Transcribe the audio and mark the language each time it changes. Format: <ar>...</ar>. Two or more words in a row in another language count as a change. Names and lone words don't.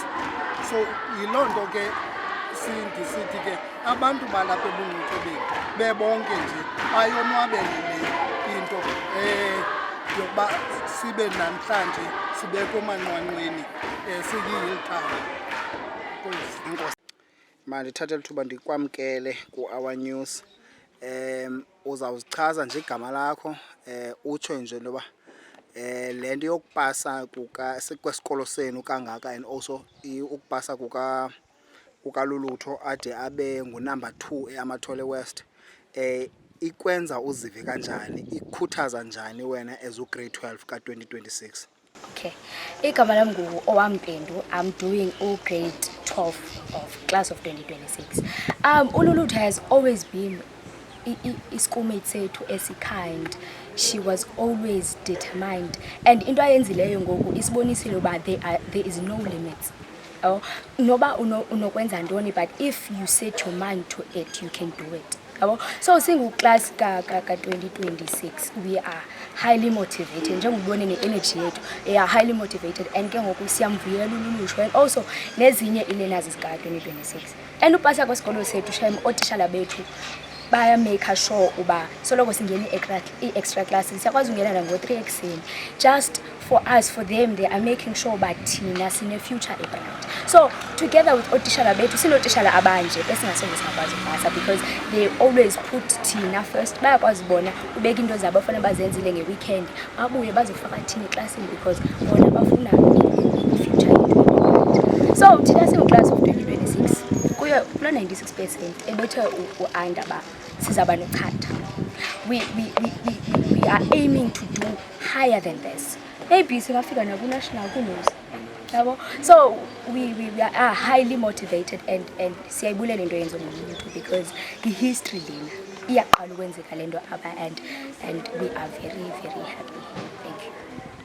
<xh>So yiloo nto ke sithi ke abantu balapha ebungcuphekeni bebonke nje bayonwabele le into yokuba sibe namhlanje sibe kumanqwanqweni siyi-Hilltown. Mandithathe lithuba ndikwamkele ku-Our News. Uzawuzichaza nje igama lakho, utsho nje intoba le nto yokupasa kwesikolo senu kangaka,</xh> <en>and also</en> <xh>ukupasa kukaLulutho ade abe ngunumber 2 eAmathole West, ikwenza uzive kanjani, ikukhuthaza njani wena as ugrade 12 ka-2026? Okay, igama lam ngu-Owampendu.</xh> <en>I'm doing grade 12 of class of 2026. uLulutho has always been schoolmate</en> <xh>sethu esikind.</xh> <en>She was always determined, and</en> <xh>into ayenzileyo ngoku isibonisile uba</xh> <en>there is no limits.</en> <xh>Noba unokwenza ntoni,</xh> <en>but if you set your mind to it, you can do it. So</en> <xh>singu-class ka-2026,</xh> <en>we are highly motivated.</en> <xh>Njengobone ne-energy yethu,</xh> <en>we are highly motivated,</en> <xh>and ke ngoku siyamvuyela uLulutho,</xh> <en>and also</en> <xh>nezinye ii-learners zika-2026. And upasa kwesikolo sethu shem, ootishala bethu baya-make sure uba soloko singena</xh> <en>i-extra classes,</en> <xh>siyakwazi ungena nango-3 ekuseni.</xh> <en>Just for us, for them, they are making sure</en> <xh>uba thina sine-future ebright. So together with ootishala bethu, sinootishala abanje esingasoze singakwazi ukupasa,</xh> <en>because they always put thina first.</en> <xh>Bayakwazi bona ubeka into zabo bafuna bazenzile nge-weekend, babuye bazofaka thina eklasini because bona bafuna i-future yethu.</xh> <en>So</en> <xh>thina singu-class</xh> <en>of 2026,</en> <xh>kulo 96% ebethe u-under ba sizaba nochatha.</xh> <en>We are aiming to do higher than this.</en> <xh>Maybe singafika naku-national, who knows?</xh> <en>So we are highly motivated, and</en> <xh>siyayibulela into yenzo uLulutho,</xh> <en>because</en> <xh>i-history lena iyaqala ukwenzeka le nto apha,</xh> <en>and we are very, very happy. Thank you.</en>